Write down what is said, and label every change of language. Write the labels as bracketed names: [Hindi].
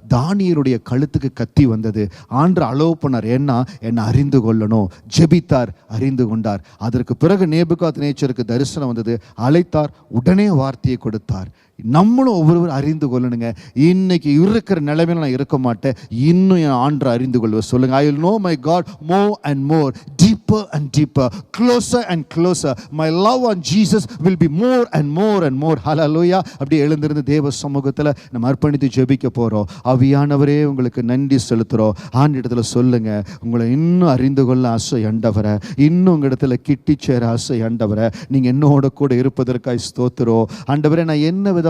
[Tamil] தானியேலுடைய கழுத்துக்கு கத்தி வந்தது, ஆண்டு அலோவ் பண்ணார். ஏன்னா என்னை அறிந்து கொள்ளணும். ஜெபித்தார், அறிந்து கொண்டார். அதற்கு பிறகு நேபுகாத்நேச்சருக்கு தரிசனம் வந்தது, அழைத்தார், உடனே வார்த்தையை கொடுத்தார். நம்மளும் ஒவ்வொருவரும் அறிந்து கொள்ளணுங்க. இன்னைக்கு இருக்கிற நிலைமையில நான் இருக்க மாட்டேன், இன்னும் என் ஆண்டரை அறிந்து கொள்வேன். சொல்லுங்க, [English] I will know my God more and more, deeper and deeper, closer and closer. My love on Jesus will be more and more and more. Hallelujah. [Tamil] அப்படி எழுந்திருந்து தேவ சமூகத்தில் நம்ம அர்ப்பணித்து ஜெபிக்க போகிறோம். ஆவியானவரே உங்களுக்கு நன்றி செலுத்துகிறோம். ஆண்டிடத்துல சொல்லுங்க, உங்களை இன்னும் அறிந்து கொள்ள ஆசை ஆண்டவரே, இன்னும் உங்கள் இடத்துல கிட்டி சேர ஆசை ஆண்டவரே, நீங்கள் என்னோட கூட இருப்பதற்காக ஸ்தோத்திரம் ஆண்டவரே. நான் என்ன விதமான